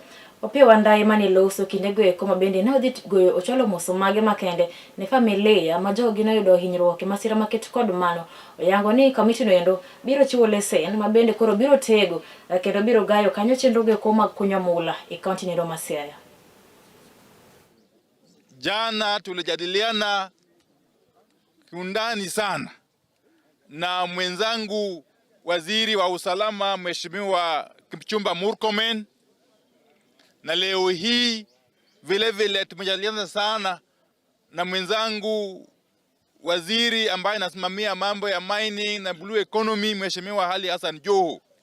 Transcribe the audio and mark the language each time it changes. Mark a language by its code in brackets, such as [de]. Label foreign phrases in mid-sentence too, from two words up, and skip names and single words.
[luo] Opiyo Wandayi mane loso kindego eko ma bende ne odhi goyo ocholo moso mage makende ne familia ma jogi noyudo hinyruok e masira maket kod mano. Oyango ni komiti no endo biro chiwo lesen ma bende koro biro tego kendo biro gayo kanyo chenrogo eko mag kunyo mula e kaunti nendo ma Siaya. [sw] Jana tulijadiliana kiundani sana na mwenzangu waziri wa usalama Mheshimiwa Kipchumba Murkomen, na leo hii vile vile tumejadiliana sana na mwenzangu waziri ambaye anasimamia mambo ya mining na [en] blue economy [sw] Mheshimiwa Ali Hassan Joho,